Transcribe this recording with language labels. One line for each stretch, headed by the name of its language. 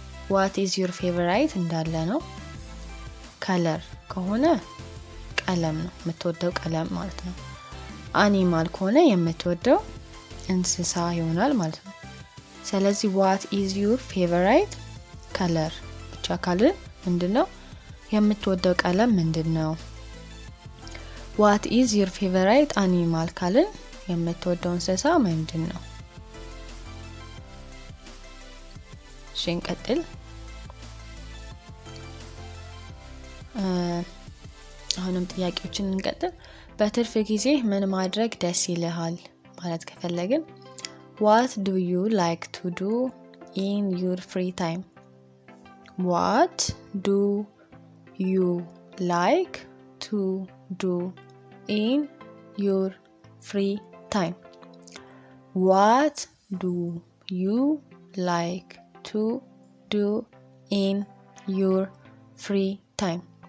English: what is your favorite
Amharic: እንዳለ ነው። ከለር ከሆነ ቀለም ነው፣ የምትወደው ቀለም ማለት ነው። አኒማል ከሆነ የምትወደው እንስሳ ይሆናል ማለት ነው። ስለዚህ
English: what is your favorite color
Amharic: ብቻ ካልን ምንድነው? የምትወደው ቀለም ምንድነው?
English: what is your favorite animal
Amharic: ካልን የምትወደው እንስሳ ምንድነው? እንቀጥል። አሁንም ጥያቄዎችን እንቀጥል። በትርፍ ጊዜ ምን ማድረግ ደስ ይልሃል ማለት ከፈለግን
English: what do you like to do in your free time? what do you like to do in your free time? what do you like to do in your free time?